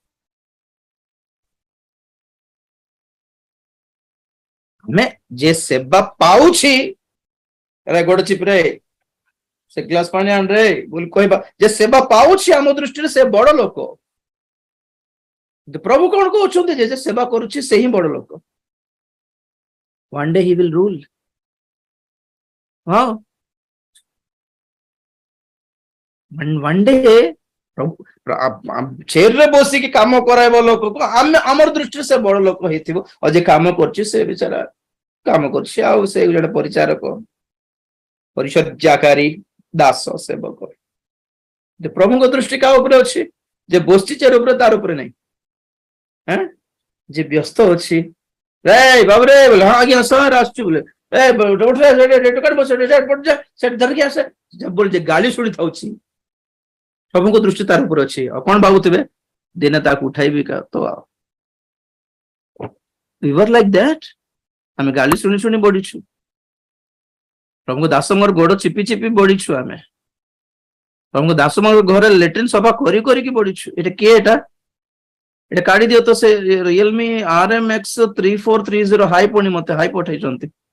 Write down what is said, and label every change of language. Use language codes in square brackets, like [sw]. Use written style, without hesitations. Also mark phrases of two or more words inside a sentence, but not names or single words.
[or] ଆମେ ଯେ ସେବା ପାଉଛି, ଗୋଡ ଚିପରେ ସେ ଗ୍ଲାସ ପାଣି ଆଣରେ ବୋଲି କହିବା, ଯେ ସେବା ପାଉଛି ଆମ ଦୃଷ୍ଟିରେ ସେ ବଡ ଲୋକ। ପ୍ରଭୁ କଣ କହୁଛନ୍ତି? ଯେ ସେବା କରୁଛି ସେ ହିଁ ବଡ ଲୋକ। [en] One day he will rule. [or] ହଁ, [en] one day [or] ଚେୟାରରେ ବସିକି କାମ କରାଇବା ଲୋକକୁ ଆମେ ଆମର ଦୃଷ୍ଟିରେ ସେ ବଡ ଲୋକ ହେଇଥିବ। ଆଉ ଯେ କାମ କରୁଛି ସେ ବିଚାରା କାମ କରୁଛି, ଆଉ ସେ ଜଣେ ପରିଚାରକ, ପରିଚର୍ଯ୍ୟାକାରୀ, ଦାସ, ସେବକ। ପ୍ରଭୁଙ୍କ ଦୃଷ୍ଟି କାହା ଉପରେ ଅଛି? ଯେ ବସିଛି ଚେୟାର ଉପରେ, ତାର ଉପରେ ନାହିଁ। ଯେ ବ୍ୟସ୍ତ ଅଛି, ବାବୁରେ ବୋଲେ ହଁ ଆଜ୍ଞା ସାର୍ ଆସୁଛି ବୋଲେ, ଧରିକି ଆସେ ବୋଲି ଯେ ଗାଳି ଶୁଣି ଥାଉଛି, ପ୍ରଭୁଙ୍କ ଦୃଷ୍ଟି ତାର ଉପରେ ଅଛି। ଆଉ କଣ ଭାବୁଥିବେ? ଦିନେ ତାକୁ ଉଠାଇବି ତ। [en] We were like that. [or] ଆମେ ଗାଳି ଶୁଣି ଶୁଣି ବଢିଛୁ। ପ୍ରଭୁଙ୍କ ଦାସଙ୍କର ଗୋଡ ଚିପି ଚିପି ବଢିଛୁ ଆମେ। ପ୍ରଭୁଙ୍କ ଦାସଙ୍କର ଘରେ ଲେଟ୍ରିନ୍ ସଫା କରି କରିକି ବଢିଛୁ। ଏଟା କିଏ? ଏଟା କାଢି ଦିଅ ତ ସେ ରିଏଲମି RMX 3430 ହାଇ ପୁଣି ମତେ ହାଇ ପଠେଇଛନ୍ତି।